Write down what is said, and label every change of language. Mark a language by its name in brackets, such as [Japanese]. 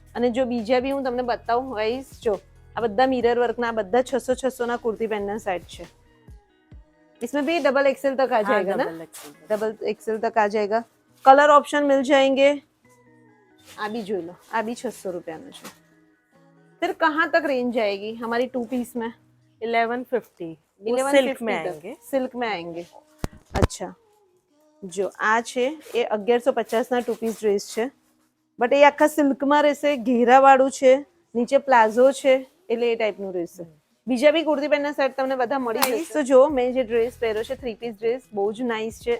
[Gujarati] અને જો બીજા બી હું તમને બતાવું ગાઈસ, જો આ બધા મિરર વર્કના, આ બધા 600 ના કુર્તી પેન્ટના સેટ છે. [Hindi] इसमें भी XXL तक आ जाएगा ना? XXL तक आ जाएगा. कलर ऑप्शन मिल जाएंगे. आ भी जो लो, आ भी 600 रुपया में है. फिर कहाँ तक रेंज आएगी हमारी 2 पीस में? 1150. 1150 सिल्क में आएंगे. सिल्क में आएंगे. [Gujarati] अच्छा, જો આ છે એ 1150 ના 2 પીસ ડ્રેસ છે, બટ એ આખા સિલ્કમાં રહેશે, ઘેરાવાળું છે, નીચે પ્લાઝો છે, એટલે એ ટાઈપનું રહેશે. બીજા બી કુર્તી પેન્ટના સેટ તમને બધા મળી જશે. તો જો મેં જે ડ્રેસ પહેર્યો છે 3 પીસ ડ્રેસ, બહુ જ નાઇસ છે.